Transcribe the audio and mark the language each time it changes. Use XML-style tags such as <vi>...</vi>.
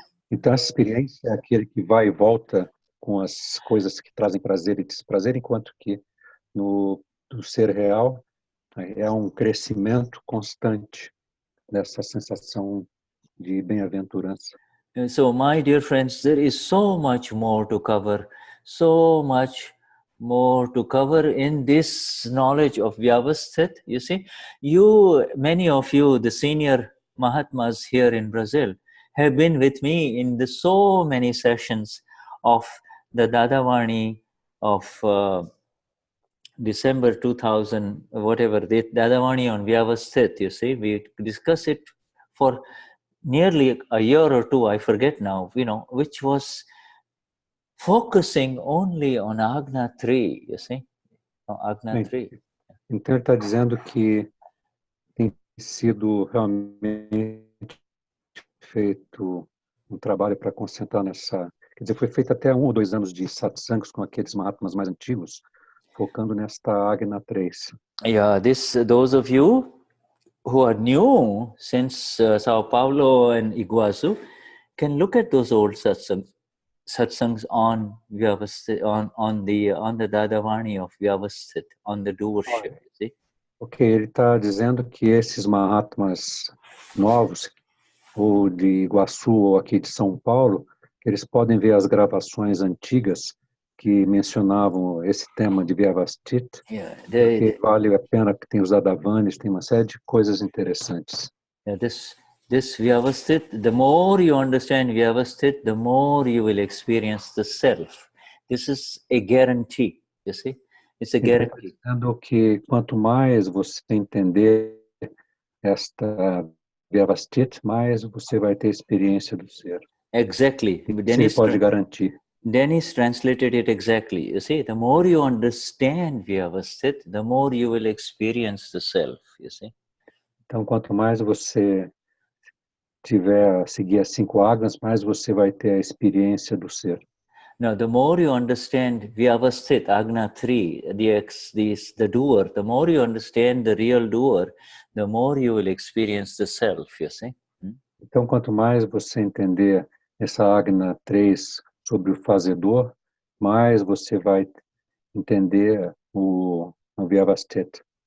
<pt>Então, essa experiência é aquele que vai e volta com as coisas que trazem prazer e desprazer, enquanto que no ser real é um crescimento constante dessa sensação de bem-aventurança.</pt> <en>So, my dear friends, there is so much more to cover, so much more to cover in this knowledge of Vyavasthit. You see, many of you, the senior Mahatmas here in Brazil, have been with me in so many sessions of the Dadavani of December 2000, whatever, the Dadavani on Vyavasthit, you see. We discuss it for nearly a year or two, I forget now, which was focusing only on Agna 3, you see. Agna 3.</en> <pt>Então ele está dizendo que tem sido realmente feito trabalho para concentrar nessa... Quer dizer, foi feito até 1 ou 2 anos de satsangs com aqueles Mahatmas mais antigos, focando nesta Agna 3.</pt> <en>Yeah, those of you who are new since Sao Paulo and Iguazu can look at those old satsangs on Vyavasthit, on the Dadavani of Vyavasthit, on the doership. See?</en> <pt>Ok, ele está dizendo que esses Mahatmas novos, ou de Iguaçu ou aqui de São Paulo, que eles podem ver as gravações antigas que mencionavam esse tema de Vyavastit,</pt> <en>Yeah,</en> <pt>porque vale a pena, que tem os Adavanis, tem uma série de coisas interessantes.</pt> <en>yeah, this Vyavastit, the more you understand Vyavastit, the more you will experience the self. This is a guarantee, you see? It's a</en> <pt>Ele está</pt> <en>guarantee.</en> <pt>dizendo que quanto mais você entender esta Vyavastit, mais você vai ter experiência do ser.</pt> <en>Exactly.</en> <pt>Isso ele pode garantir.</pt> <en>Denize translated it exactly. You see, the more you understand Vyavastit, the more you will experience the self, you see?</en> <pt>Então, quanto mais você seguir as 5 Agnas, mais você vai ter a experiência do ser.</pt> <en>Now, the more you understand Vyavastit, Agna 3, the doer, the more you understand the real doer, the more you will experience the self, you see?</en> <pt>Então, quanto mais você entender essa Agna 3 sobre o fazedor, mais você vai entender o Vyavastit.</pt>